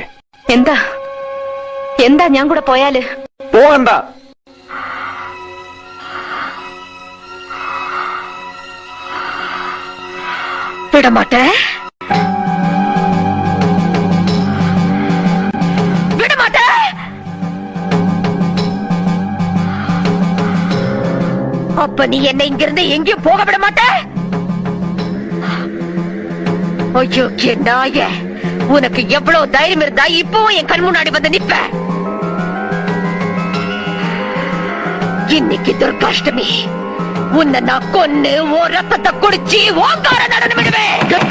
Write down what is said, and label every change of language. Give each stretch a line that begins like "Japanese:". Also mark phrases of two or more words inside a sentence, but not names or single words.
Malayalam: എന്താ എന്താ ഞാൻ കൂടെ പോയാല്? പോകണ്ട.
Tamil: விடமாட்டே, விடமாட்டே. அப்ப நீ என்னை இங்கிருந்து எங்கேயும் போக விட மாட்டே? ஐயோ நாய, உனக்கு எவ்வளவு தைரியம் இருந்தா இப்பவும் என் கண் முன்னாடி வந்து நிப்ப? இன்னைக்கு துர்காஷ்டமி, உன்னை நான் கொன்னு ஓ ரத்தத்தை குடிச்சு ஓங்கார நடனம் விடுவேன்.